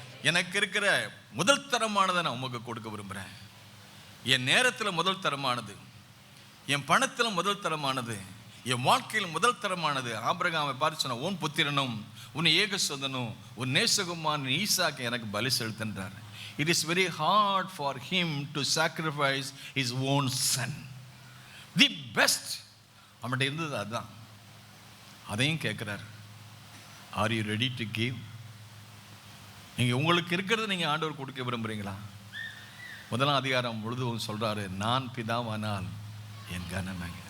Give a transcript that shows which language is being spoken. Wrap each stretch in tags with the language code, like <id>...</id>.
<ta>எனக்கு இருக்கிற முதல் தரமானதை நான் உமக்கு கொடுக்க விரும்புகிறேன். என் நேரத்தில் முதல் தரமானது, என் பணத்தில் முதல் தரமானது, என் வாழ்க்கையில் முதல் தரமானது. ஆபிரகாமை பார்த்து சொன்ன, உன் புத்திரனும் உன் ஏகசுதனும் உன் நேசகுமாரன் ஈசாக்கு எனக்கு பலி செலுத்துன்றார்.</ta> <en>It is very hard for him to sacrifice his own son. The best</en> <ta>அவன்கிட்ட இருந்தது அதுதான். அதையும் கேட்குறார்.</ta> <en>Are you ready to give?</en> <ta>நீங்கள் உங்களுக்கு இருக்கிறத நீங்கள் ஆண்டவர் கொடுக்க விரும்புகிறீங்களா? 1ஆம் அதிகாரம் முழுதும் சொல்கிறாரு, நான் பிதாவானால் என் கனம்.</ta>